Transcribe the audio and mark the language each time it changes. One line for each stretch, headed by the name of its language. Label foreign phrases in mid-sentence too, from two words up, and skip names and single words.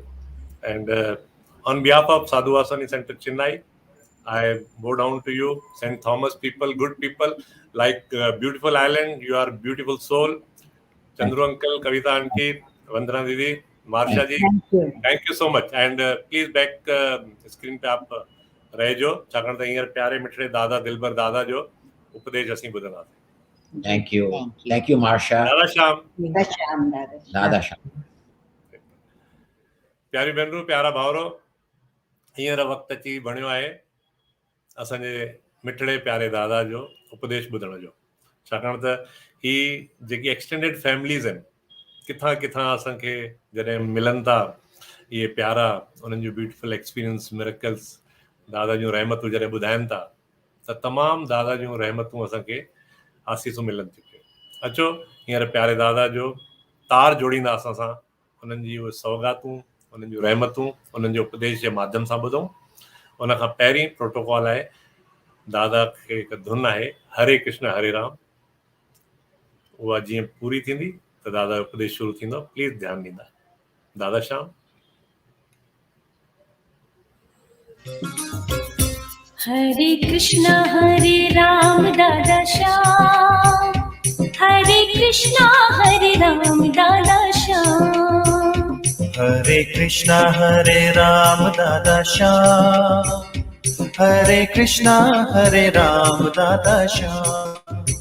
English: And on behalf of Sadhu Vaswani Centre-Chennai, I bow down to you, St. Thomas people, good people, like beautiful island, you are beautiful soul. Chandru uncle, Kavita auntie, Vandana didi, Marsha ji, thank you so much. And please back screen
Sindhi: पे आप रहजो, छाकाण त हींअर प्यारे मिठड़े दादा दिलबर दादा जो उपदेश असीं ॿुधंदासीं.
English: Thank you, Marsha. Dada Sham.
Sindhi: प्यारी भेनरूं, प्यारा भाउरो, हींअर वक़्तु अची बणियो आहे असांजे मिठड़े प्यारे दादा जो उपदेश ॿुधण जो. छाकाणि त ही जेकी
English: extended families
Sindhi: आहिनि, किथां किथां असांखे जॾहिं मिलनि था इहे प्यारा, उन्हनि जो
English: beautiful experience,
Sindhi: मिरेकल्स, दादा जूं रहमतूं जॾहिं ॿुधाइनि था, त तमामु दादा जूं रहमतूं असांखे आसीसूं मिलनि थियूं पियूं. अचो हींअर प्यारे दादा जो तार जोड़ींदा असां सां, उन्हनि जी उहे सौगातूं, उन्हनि जूं रहमतूं, उन्हनि जो उपदेश जे माध्यम सां ॿुधूं. उन खां पहिरीं प्रोटोकॉल आहे, दादा खे हिकु धुन आहे हरे कृष्ण हरे राम, उहा जीअं पूरी थींदी त दादा जो उपदेश शुरू थींदो. प्लीज़ ध्यानु ॾींदा. दादा श्याम. हरे कृष्णा हरे राम दादा श्याम, हरे कृष्णा हरे राम दादा श्याम, हरे कृष्णा हरे राम दादा श्याम, हरे कृष्णा हरे राम दादा श्याम,